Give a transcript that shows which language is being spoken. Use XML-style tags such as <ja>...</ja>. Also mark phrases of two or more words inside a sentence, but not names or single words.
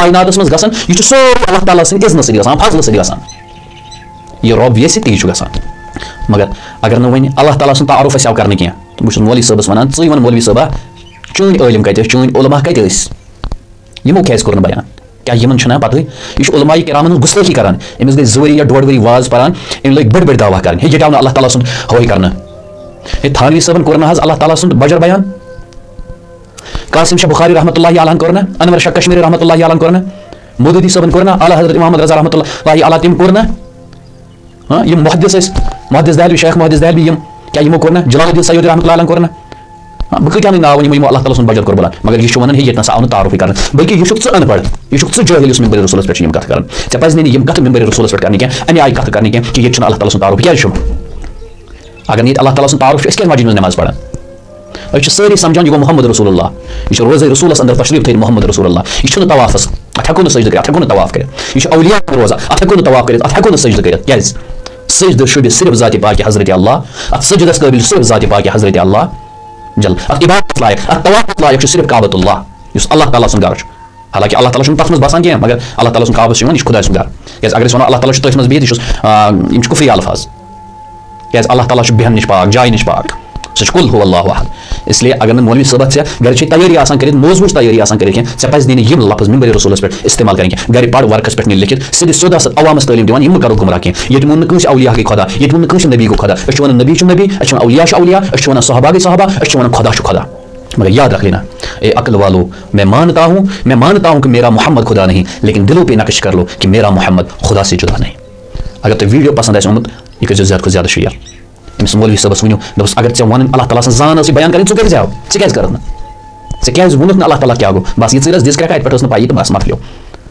<ks>کایناتس منٛز گژھان یہِ چھُ سورُے اللہ تعالیٰ سٕنٛدِ اِذنہٕ سۭتۍ گژھان فضلہٕ سۭتۍ گژھان یہِ رۄب یژھِ تی چھُ گژھان مگر اگر نہٕ وۄنۍ اللہ تعالیٰ سُنٛد تعارُف اَسہِ آو کرنہٕ کینٛہہ بہٕ چھُس مولوی صٲبس وَنان ژٕے وَن مولوی صٲبا چٲنۍ عٲلِم کتہِ ٲسۍ چٲنۍ علما کتہِ ٲسۍ یِمو کیازِ کوٚر نہٕ بیان کیٛاہ یِمن چھُنہ پتہٕ یہِ چھُ علماء کرامن ہٕنٛز گُستٲخی کران أمِس گٔے 2 ؤری یا 1.5 ؤری واز پران أمۍ لٔگۍ بٔڑۍ بٔڑۍ دعوا کرٕنۍ ہے یہِ آو نہٕ اللہ تعالیٰ سُنٛد ہوے کرنہٕ ہے تھانوی صٲبن کوٚر نہٕ حظ اللہ تعالیٰ سُنٛد بجر بیان قاسم شاہ بخاری</ks> <ar>رحمۃ اللہ علیہ</ar> <ks>کوٚر نہٕ انور شاہ کشمیری</ks> <ar>رحمۃ اللہ علیہ</ar> <ks>کوٚر نہٕ مودودی صٲبن کوٚر نہٕ اعلیٰ حضرت محمد رضا</ks> <ar>رحمۃ اللہ علیہ</ar> <ks>تِم کوٚر نہٕ یِم محدث ٲسۍ محدث دہلوی شیخ محدث دہلوی یِم کیٛاہ یِمو کوٚر نہٕ جلال الدین سیدی</ks> <ar>رحمۃ اللہ علیہ</ar> <ks>کوٚر نہٕ بہٕ کۭتیاہ نہٕ ناو یِمو اللہ تعالیٰ سُنٛد بجر کوٚر بلان مگر یہِ چھُ وَنان ہے ییٚتہِ نسا آو نہٕ تعارُفٕے کرنہٕ بلکہِ یہِ چھُکھ ژٕ اَن پڑھ یہِ چھُکھ ژٕ جٲہِل یُس مِمبرِ رسوٗلَس پٮ۪ٹھ چھِ یِم کَتھٕ کران ژےٚ پَزِ نہٕ یِم کَتھٕ مِمبرِ رسوٗلَس پٮ۪ٹھ کرنہِ کینٛہہ اَمہِ آیہِ کَتھٕ کرنہِ کینٛہہ کہِ ییٚتہِ چھُنہٕ اللہ تعالیٰ سُنٛد تعارُف کیٛازِ چھُ اگر نہٕ ییٚتہِ اللہ تعالیٰ سُنٛد تعارُف چھُ أسۍ کیٛازِ مسجد منٛز نٮ۪ماز پران أسۍ چھِ سٲری سمجھان یہِ گوٚو</ks> <ar>محمد رسول اللہ</ar> <ks>یہِ چھُ روزے رسوٗلَس اندر تشریٖف تھٲیِتھ</ks> <ar>محمد رسول اللہ</ar> <ks>یہِ چھُنہٕ طوافَس اَتھ ہٮ۪کو نہٕ سجدٕ کٔرِتھ اَتھ ہٮ۪کو نہٕ طواف کٔرِتھ یہِ چھُ اولیاء روزان اَتھ ہٮ۪کو نہٕ طواف کٔرِتھ اَتھ ہٮ۪کو نہٕ سجدٕ کٔرِتھ کیٛازِ سجدٕ شوٗبہِ صرف ذاتِ پاکہِ حضرت اللہ اَتھ سجدس قٲبِل صرف ذاتِ پاکہِ حضرت اللہ جل اَتھ عبادت لایق اَتھ طواف لایق چھُ صرف کعبۃ اللہ یُس اللہ تعالیٰ سُنٛد گرٕ چھُ حالانکہِ اللہ تعالیٰ چھُنہٕ تَتھ منٛز باسان کینٛہہ مگر اللہ تعالیٰ سُنٛد کعبس چھُ یِوان یہِ چھُ خۄداے سُنٛد گرٕ کیٛازِ اگر أسۍ وَنو اللہ تعالیٰ چھُ تٔتھۍ منٛز بِہِتھ یِم چھِ کُفری الفاظ کیٛازِ اللہ تعالیٰ چھُ بیٚہنہٕ نِش پاک جایہِ نِش پاک سُہ چھُ</ks> <ar>قُل هو اللہ احد</ar> <ks>اسلیے اگر نہٕ مولوی صٲبَس ژےٚ گرِ چھِ تیٲری آسان کٔرِتھ موضوٗعٕچ تیٲری آسان کٔرِتھ کینٛہہ ژےٚ پَزِ نہٕ یِم لفظ مِمبرِ رسوٗلَس پٮ۪ٹھ استعمال کَرٕنۍ کینٛہہ گرِ پَر ورقَس پٮ۪ٹھ نِتھ لیکھِتھ سیٚدِ سیوٚد آسان عوامَس تعلیٖم دِوان یِم مہٕ کَرو گُمراہ کینٛہہ ییٚتہِ ووٚن نہٕ کٲنٛسہِ اولیاء گٔے خۄدا ییٚتہِ ووٚن نہٕ کٲنٛسہِ نبی گوٚو خۄدا أسۍ چھِ وَنان نبی چھُ نبی أسۍ چھِ وَنان اولیاء چھُ اولیاء أسۍ چھِ وَنان صحابہ گٔے صحابہ أسۍ چھِ وَنان خۄدا چھُ خۄدا</ks> <ur>مگر یاد رکھ لینا اے عقل والو میں مانتا ہوں کہ میرا محمد خدا نہیں، لیکن دلوں پہ نقش کر لو کہ میرا محمد خدا سے جدا نہیں.</ur> <ks>اگر تۄہہِ ویڈیو پسند آسہِ آمُت یہِ کٔرۍزیو زیادٕ کھۄتہٕ زیادٕ شِیر. أمِس مولوی صٲبس ؤنِو دوٚپُس اگر ژےٚ وَنُن اللہ تعالیٰ سٕنٛز زان ٲسٕے بیان کَرٕنۍ ژٕ کٔرۍ زیو، ژٕ کیٛازِ کَرَکھ نہٕ؟ ژےٚ کیٛازِ ووٚنُکھ نہٕ اللہ تعالیٰ کیٛاہ گوٚو؟ بس یہِ ژٕرِس دِژ کرٛٮ۪کھ اَتہِ پٮ۪ٹھ ٲس نہٕ پَیی تہٕ بس مۄکلیو.</ks>